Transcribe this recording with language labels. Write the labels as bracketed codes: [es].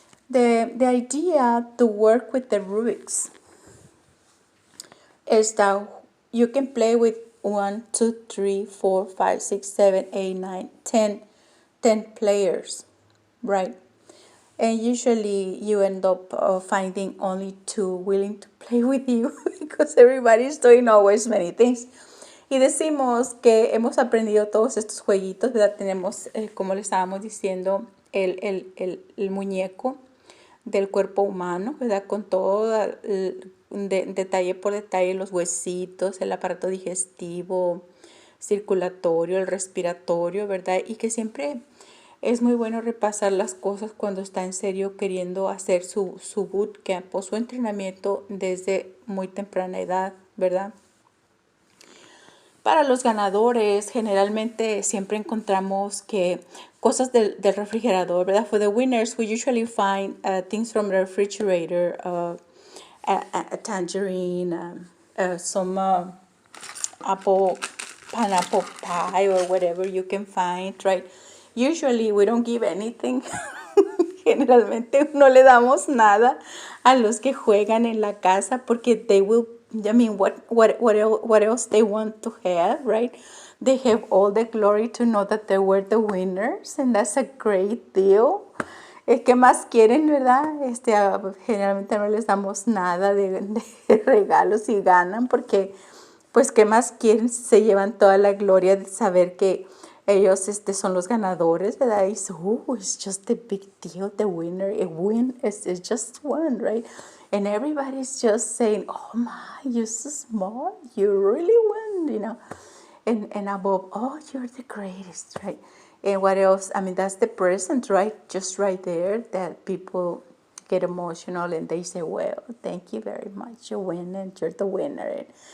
[en] The idea to work with the Rubik's is that you can play with 1, 2, 3, 4, 5, 6, 7, 8, 9, 10 players, right? And usually you end up finding only two willing to play with you because everybody's doing always many things. [es] Y decimos que hemos aprendido todos estos jueguitos, ¿verdad? Tenemos, como le estábamos diciendo, el muñeco del cuerpo humano, ¿verdad? Con todo detalle por detalle, los huesitos, el aparato digestivo, circulatorio, el respiratorio, ¿verdad? Y que siempre es muy bueno repasar las cosas cuando está en serio queriendo hacer su bootcamp o su entrenamiento desde muy temprana edad, ¿verdad? Para los ganadores, generalmente siempre encontramos que cosas del refrigerador, ¿verdad? [en] For the winners, we usually find things from the refrigerator, a tangerine, some pineapple pie, or whatever you can find, right? Usually we don't give anything. [es] Generalmente no le damos nada a los que juegan en la casa, porque [en] they will, I mean, what else they want to have, right? They have all the glory to know that they were the winners, and that's a great deal. [es] ¿Qué más quieren, verdad? Generalmente no les damos nada de regalos si ganan, porque pues ¿qué más quieren si se llevan toda la gloria de saber que ellos son los ganadores, ¿verdad? [en] Y so, it's just a big deal, the winner, a win is just one, right? And everybody's just saying, oh my, you're so smart, you really won, and above, oh, you're the greatest, right? And what else? I mean, that's the present, right? Just right there, that people get emotional and they say, well, thank you very much, you win, and you're the winner.